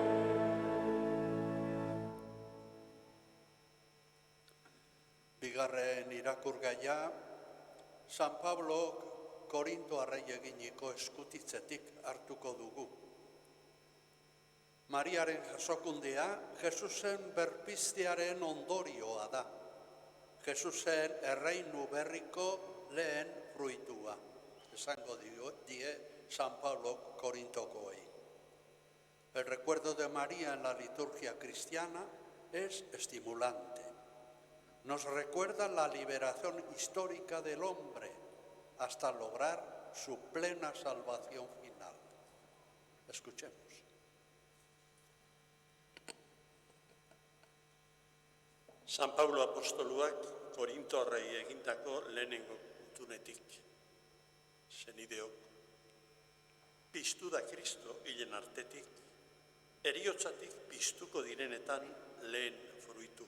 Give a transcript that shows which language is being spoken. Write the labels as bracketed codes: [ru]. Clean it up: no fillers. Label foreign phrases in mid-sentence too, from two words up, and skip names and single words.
[eu] Bigarren irakurgaia, San Pablok Korintoarrei eginiko eskutitzetik hartuko dugu. Mariaren jasokundea Jesusen berpiztearen ondorioa da. Jesusen erreinu berriko lehen fruitua. Esango die San Pablo Korintokoei. [es] El recuerdo de María en la liturgia cristiana es estimulante. Nos recuerda la liberación histórica del hombre hasta lograr su plena salvación final. Escuchemos. [eu] San Paulo apostoluak Korintorrei egindako lehenengo gutunetik. Zenideok, piztu da Kristo hilen artetik, heriotzatik piztuko direnetan lehen fruitu.